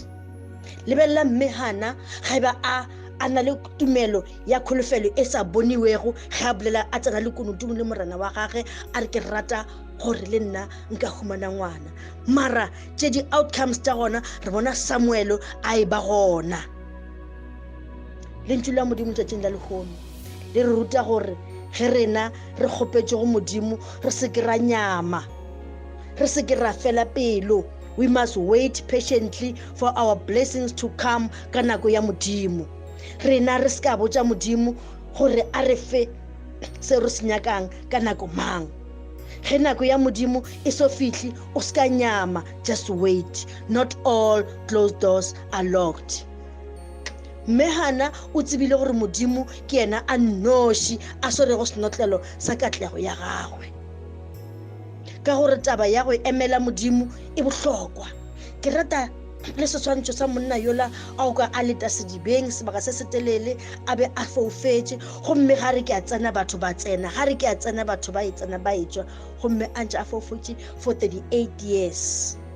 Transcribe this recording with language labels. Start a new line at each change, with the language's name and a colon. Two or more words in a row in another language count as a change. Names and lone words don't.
Northern Sotho: Lebelela mme Hana ga eba a na le tumelo ya kholofelo e sa boniwego, ga a bolela a tsena le konotong le morena wa gage a re ke rata gore le nna nka humana ngwana, mara tše di-outcomes tša gona re bona Samuel a e ba gona. Lentswe la Modimo tšatšing la lehono le re ruta gore ge rena re kgopetše go Modimo re se ke ra nyama, re se ke ra fela pelo.
English: We must wait patiently for our blessings to come
Northern Sotho: ka nako ya Modimo. Rena re se ka botša Modimo gore a re fe se re se nyakang ka nako mang. Ge nako ya Modimo e so fihle o se ka nyama,
English: just wait. Not all closed doors are locked.
Northern Sotho: Mme Hana o tsebile gore Modimo ke yena a nnoši a swarego senotlelo sa katlego ya gagwe, ka gore taba ya go emela Modimo e bohlokwa. Ke rata le seswantšho sa monna yola ao ka a leta sedibeng sebaka se setelele a be a foufetše, gomme ga re ke a tsena batho ba tsena, ga re ke a tsena batho ba e tsena ba etswa, gomme a ntše a foufetše
English: for 38 years.